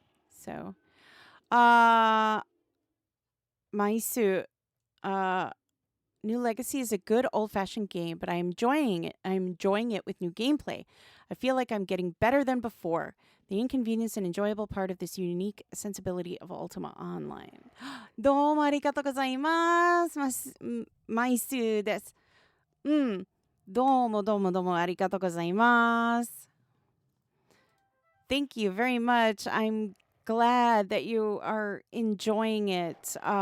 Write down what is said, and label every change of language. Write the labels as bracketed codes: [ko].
[en] So, Maisu, New Legacy is a good old-fashioned game, but I'm enjoying it. I'm enjoying it with new gameplay. I feel like I'm getting better than before. The inconvenience and enjoyable part of this unique sensibility of Ultima Online. [ja] どうもありがとうございます。マイスです。うん。どうもどうもどうもありがとうございます。 [en] Thank you very much. I'm glad that you are enjoying it.